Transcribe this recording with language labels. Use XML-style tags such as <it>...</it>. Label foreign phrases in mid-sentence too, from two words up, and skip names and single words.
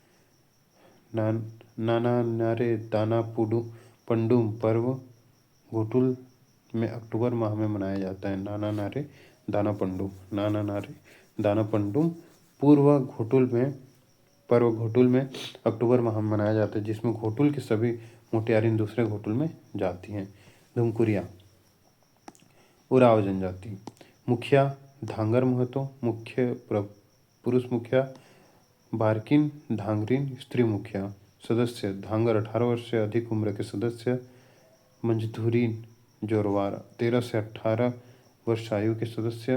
<hi>नाना नारे दाना पंडुम पर्व घोटुल में अक्टूबर माह में मनाया जाता है। नाना नारे दाना पंडुम पर्व घोटुल में अक्टूबर माह में मनाया जाता है, जिसमें घोटुल की सभी मोटियारिन दूसरे घोटुल में जाती हैं। धुमकुरिया उराव जनजाति। मुखिया धांगर महतो। मुख्य पुरुष मुखिया। बारकिन धांगरिन स्त्री मुखिया। सदस्य धांगर 18 वर्ष से अधिक उम्र के सदस्य। मंझधुरीन जोरवार 13 से 18 वर्ष आयु के सदस्य।</hi>